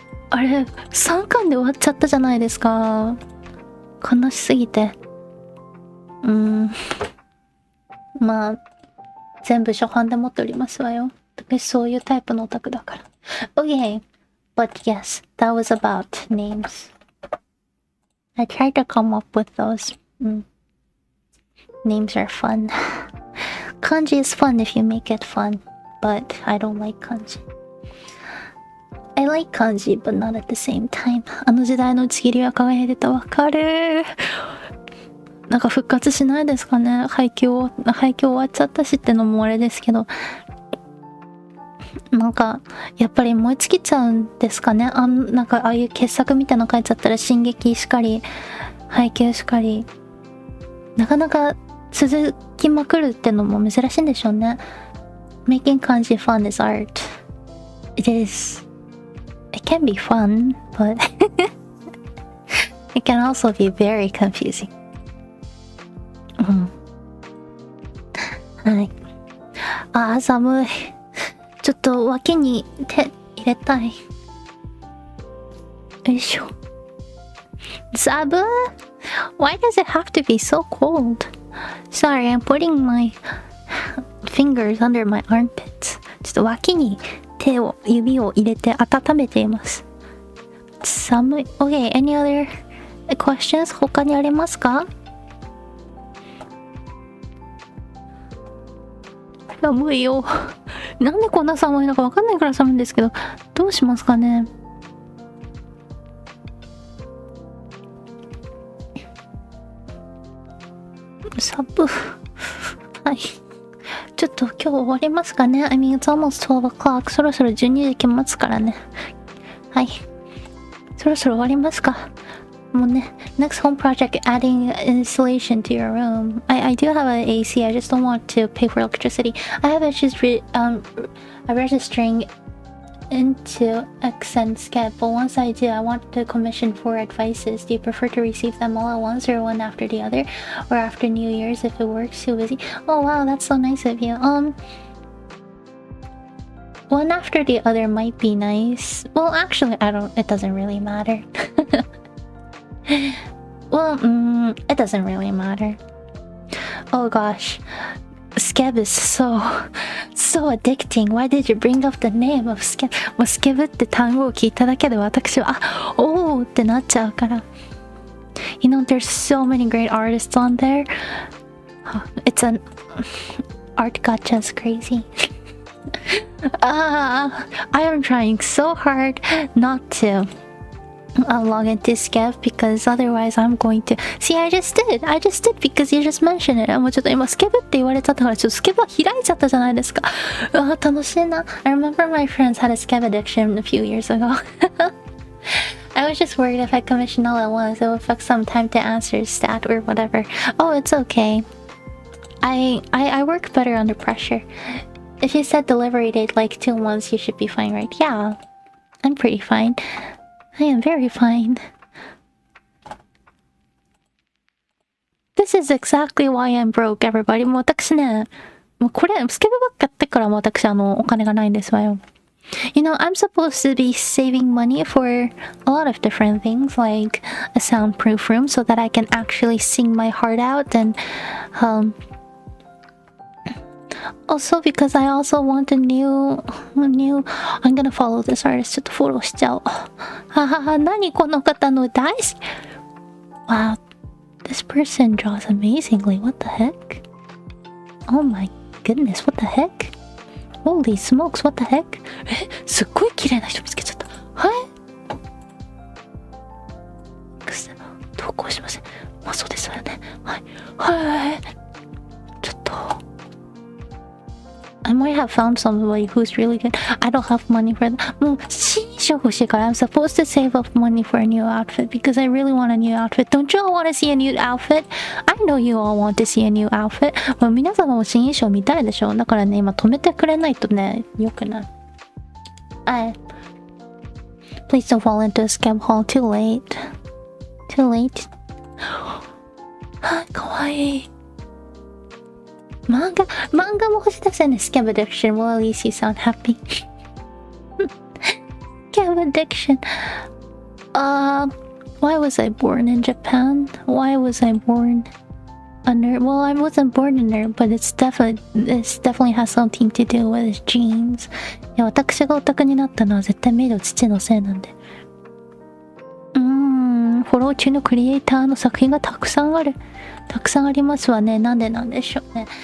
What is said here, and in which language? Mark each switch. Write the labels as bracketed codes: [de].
[ja] あれ3巻で終わっちゃったじゃないですか。悲しすぎて。まあ全部初版で持っておりますわよ。私そういうタイプのオタクだから。 [en] Okay, but yes, that was about names. I tried to come up with those. Names are fun. Kanji is fun if you make it fun, but I don't like kanji. I like kanji, but not at the same time. [ja] 時代の打ち切りは輝いてた。わかる。なんか復活しないですかね。配給終わっちゃったしってのもあれですけど。なんかやっぱり燃え尽きちゃうんですかね。なんかああいう傑作みたいなの書いちゃったら進撃しかり配給しかりなかなか続きまくるってのも珍しいんでしょうね。 [en] Making kanji fun is art. It is. It can be fun, but it can also be very confusing. [ja] はい。寒い。ちょっと脇に手入れたい。よいしょ。寒い。 [en] Why does it have to be so cold? Sorry, I'm putting my fingers under my armpits. [ja] ちょっと脇に指を入れて温めています。寒い。 [en] Okay, any other questions? [ja] 他にありますか？寒いよ。なんでこんな寒いのかわかんないから寒いんですけど、どうしますかね。はい。ちょっと今日終わりますかね。 [en] I mean, it's almost 12 o'clock. [ja] そろそろ12時来ますからね。はい。そろそろ終わりますか。もうね、 [en] next home project, adding insulation to your room. I do have an AC, I just don't want to pay for electricity. I have issues registering into X and Skep, but once I do, I want to commission 4 advices. Do you prefer to receive them all at once or one after the other? Or after New Year's if it works too busy? Oh wow, that's so nice of you. One after the other might be nice. Well, actually, it doesn't really matter. Well, it doesn't really matter. Oh gosh. Skeb is so addicting. Why did you bring up the name of Skeb? [ja] もうスケブって単語を聞いただけで私はおーってなっちゃうから。 [en] You know, there's so many great artists on there. It's an art gacha is crazy. I am trying so hard not to log into Skep because otherwise I'm going to see. I just did because you just mentioned it. [ja] もうちょっと今スケブって言われちゃったからちょっとスケブは開いちゃったじゃないですか。楽しいな。 [en] I remember my friends had a Skep addiction a few years ago. I was just worried if I commissioned all at once it would affect some time to answer stat or whatever. Oh, it's okay. I work better under pressure. If you said delivery date like 2 months, you should be fine, right? Yeah, I'm pretty fine. I am very fine. This is exactly why I'm broke, everybody. [ja] もう私ね、もうこれスケベばっかやってからも私お金がないんですわよ。 [en] You know, I'm supposed to be saving money for a lot of different things, like a soundproof room, so that I can actually sing my heart out, and also because I also want a new I'm gonna follow this artist. [ja] ちょっとフォローしちゃおう。ははは、何この方の大好き。 [en] Wow, this person draws amazingly. What the heck? Oh my goodness, what the heck? Holy smokes, what the heck? [ja] すっごい綺麗な人見つけちゃった。はい。投稿しません。まあそうですよね。はい。はい。ちょっと。 [en] I might have found somebody who's really good. I don't have money for that. [ja] もう新衣装欲しいから [en] I'm supposed to save up money for a new outfit because I really want a new outfit. Don't you all want to see a new outfit? I know you all want to see a new outfit. [ja] もう皆様も新衣装見たいでしょ。だからね、今止めてくれないとね、よくない。 [en] Please don't fall into a scam hole. Too late. Too late. [ja] かわいい。漫画も欲しいですよね。 [en] Scam addiction. Well, at least you sound happy. Scam addiction. Why was I born in Japan? Why was I born a nerd? Well, I wasn't born a nerd, but this definitely has something to do with his genes. [ja] いや、私がオタクになったのは絶対メイド父のせいなんで。フォロー中のクリエイターの作品がたくさんありますわね。なんでなんでしょうね。